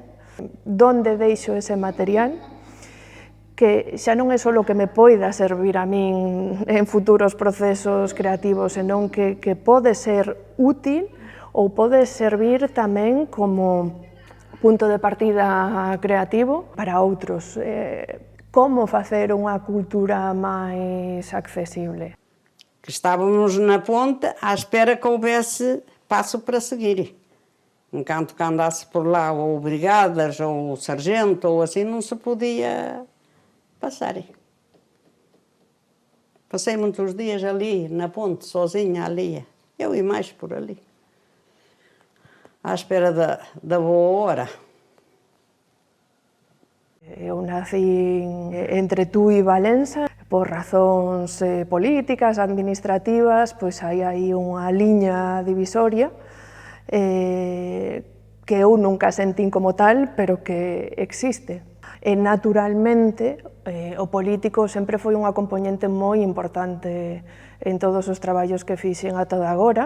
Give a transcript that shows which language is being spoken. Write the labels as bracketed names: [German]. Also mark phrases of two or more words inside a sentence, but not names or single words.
[Galician] Donde deixo ese material, que xa non é só o que me poida servir a min en futuros procesos creativos, senón que pode ser útil ou pode servir tamén como punto de partida creativo para outros. Como facer unha cultura máis accesible? [Portuguese] Estávamos na ponte à espera que houvesse passo para seguir. Enquanto que andasse por lá ou brigadas ou sargento ou assim, não se podia passar. Passei muitos dias ali na ponte, sozinha ali, eu e mais por ali, à espera da boa hora. [Galician] Eu nací entre Tui e Valença, por razóns políticas, administrativas, pois hai aí unha liña divisoria que eu nunca sentín como tal, pero que existe. E naturalmente o político sempre foi unha componente moi importante en todos os traballos que fixen ata agora.